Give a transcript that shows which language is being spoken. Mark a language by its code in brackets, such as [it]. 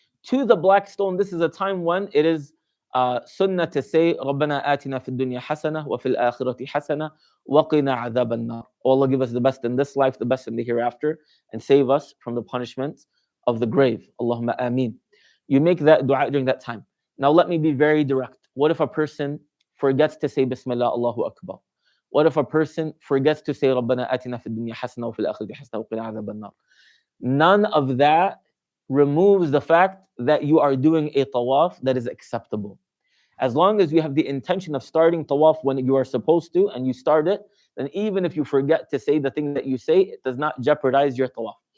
[en] To the black stone, this is a time when it is sunnah to say, [ar] رَبَّنَا آتِنَا فِي الدُّنْيَا حَسَنَةً وَفِي الْآخِرَةِ حَسَنَةً وَقِنَا عَذَابَ النَّارِ. [en] Allah give us the best in this life, the best in the hereafter, and save us from the punishment of the grave. Allahumma ameen. You make that dua during that time. Now let me be very direct. What if a person forgets to say Bismillah, Allahu Akbar? What if a person forgets to say [ar] رَبَّنَا آتِنَا فِي الدُّنْيا حَسَنَةً وَفِي الْآخِرَةِ حَسَنَةً وَقِنَا عَذَابَ النَّارِ? [en] None of that removes the fact that you are doing a tawaf that is acceptable. As long as you have the intention of starting tawaf when you are supposed to, and you start it, then even if you forget to say the thing that you say, it does not jeopardize your tawaf.